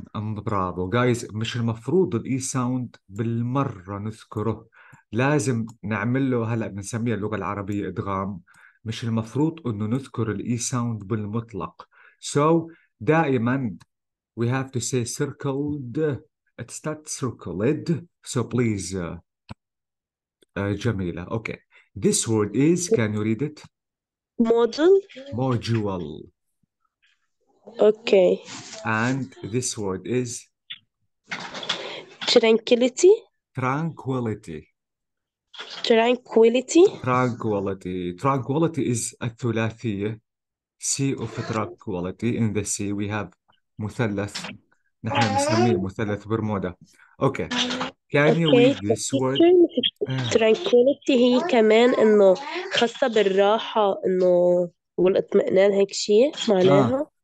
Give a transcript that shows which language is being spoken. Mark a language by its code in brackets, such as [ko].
[ar] برافو جايز، مش المفروض الاي ساوند بالمرة نذكره، لازم نعمل له، هلا بنسميها اللغة العربية ادغام، مش المفروض انه نذكر الاي ساوند بالمطلق. [en] So دائما we have to say circled. It's not circled. So please Jamila. Okay. This word is, can you read it? Module. Okay. And this word is? Tranquility. Tranquility. Tranquility is الثلاثية. C of tranquility. In the C we have [ar] مثلث، نحن بنسميه مثلث برمودا. [en] Okay. Can you read this word? [ar] Tranquility هي كمان إنه خاصة بالراحة، إنه والاطمئنان، هيك شيء معناها.